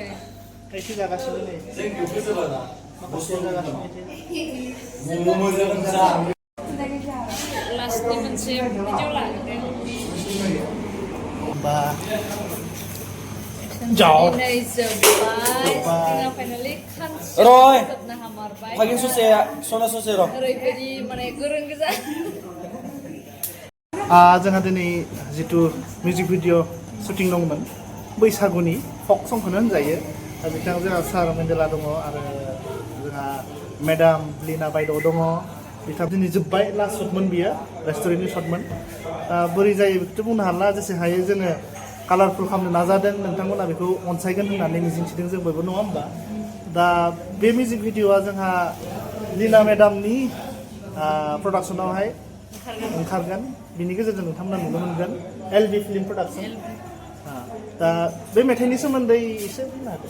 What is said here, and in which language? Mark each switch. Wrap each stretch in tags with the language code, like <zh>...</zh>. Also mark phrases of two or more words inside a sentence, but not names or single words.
<brx>खायसे जागासिनो नै माखासे जागासिनो लास्टनि मोनसे भिडिअ लागोन होमबा दिनै जोब्बाय जोंहा फाइनालि खानसे Roy. जोबनो हामारबाय Pagin susi ya, sona susi ro. ओरैबायदि माने गोरों गोजा जोंहा दिनै जिथु</brx> <en>music video shooting</en> <brx>दंमोन बैसागुनि फक संखौनो होनजायो दा बिथाङा जोंहा सार मेन्डेला दङ आरो जोंहा मेडाम लिना बायद' दङ बिथाङा दिनै जोब्बाय</brx> <en>last shot</en> <brx>बियो</brx> <en>restaurant shot</en> <brx>बोरै जायो बेखौथ' बुंनो हाला जेसे हायो जोङो कालारफुल खालामनो नाजादों नोंथांमोना बेखौ अनसायगोन होननानै मिजिंथिदों जों बयबो नङा होमबा दा बे</brx> <en>music video</en> <brx>जोंहा लिना मेडामनि प्रडाक्सनावहाय ओंखारगोन बिनि गेजेरजों नोंथांमोना नुनो मोनगोन एलबि फिल्म प्रडाक्सन दा बे मेथाइनि सोमोन्दै एसे बुंनो हागोन</brx>